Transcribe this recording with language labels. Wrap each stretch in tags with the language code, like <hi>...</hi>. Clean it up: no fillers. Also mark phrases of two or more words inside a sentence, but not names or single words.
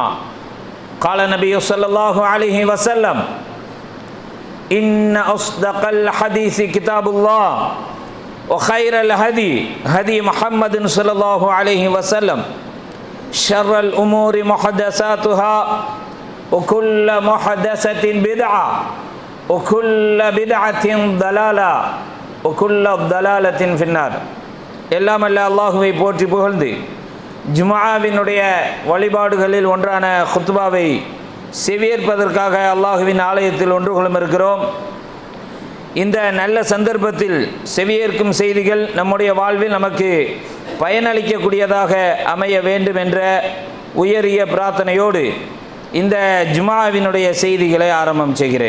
<ar>قال النبي صلى الله عليه وسلم: إن أصدق الحديث كتاب الله وخير الهدي هدي محمد صلى الله عليه وسلم شر الأمور محدثاتها وكل محدثة بدعة وكل بدعة ضلالة وكل ضلالة في النار.</ar> <ta>எல்லாம் அல்ல அல்லாஹுவை போற்றி புகழ்ந்து ஜும்ஆவினுடைய வழிபாடுகளில் ஒன்றான குத்பாவை செவியேற்பதற்காக அல்லாஹுவின் ஆலயத்தில் ஒன்று கொள்ளும் இருக்கிறோம். இந்த நல்ல சந்தர்ப்பத்தில் செவியேற்கும் செய்திகள் நம்முடைய வாழ்வில் நமக்கு பயனளிக்கக்கூடியதாக அமைய வேண்டும் என்ற உயரிய பிரார்த்தனையோடு இந்த ஜும்ஆவினுடைய செய்திகளை ஆரம்பம் செய்கிறேன்.</ta>